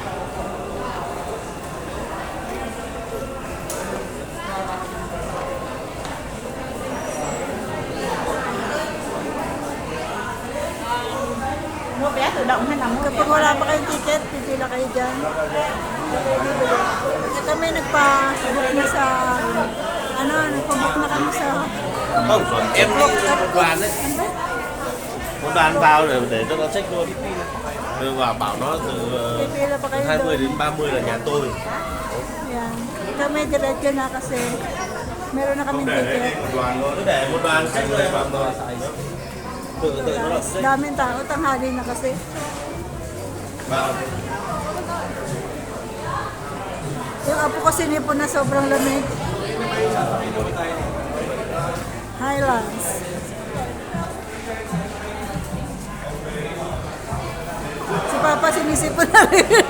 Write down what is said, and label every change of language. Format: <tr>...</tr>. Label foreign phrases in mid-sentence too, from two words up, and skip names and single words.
<tl>Kapag wala pa kayong ticket, pipila kayo dyan. At kami nagpa-book na sa nagpa-book na kami sa</tl> <vi>Không, em một đoàn đấy. Một đoàn vào để cho nó check luôn. Và bảo nó từ 20 đến 30 là nhà tôi.</vi> <tl>Yan. Kami diretso na kasi meron na kami ticket.</tl> <vi>Cứ để một đoàn check rồi vào nó xài nữa. Tự nó là check.</vi> <tl>Daming tao, tanghali na kasi.</tl> <vi>Vào.</vi> <tl>Yung apo ko sinipon na sobrang lamig. Highlands. Si Papa sinisipon na rin.</tl>